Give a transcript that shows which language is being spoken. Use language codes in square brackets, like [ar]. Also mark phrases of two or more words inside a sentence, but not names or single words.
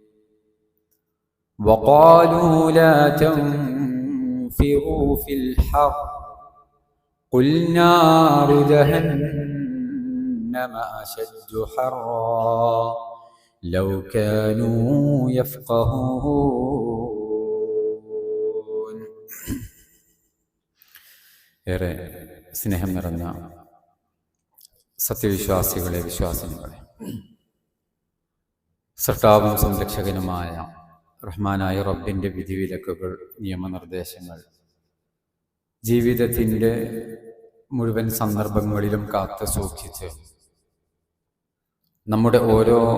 [ar] وقالوا لا تنفروا في الحر قل نار جهنم أشد حرا لو كانوا يفقهون. [ml] ഏറെ സ്നേഹം നിറഞ്ഞ സത്യവിശ്വാസികളെ, വിശ്വാസിനികളെ, സൃഷ്ടാവും സംരക്ഷകനുമായ റഹ്മാനായ റബ്ബിൻ്റെ വിധിവിലക്കുകൾ, നിയമനിർദ്ദേശങ്ങൾ ജീവിതത്തിൻ്റെ മുഴുവൻ സന്ദർഭങ്ങളിലും കാത്തു സൂക്ഷിച്ച് നമ്മുടെ ഓരോ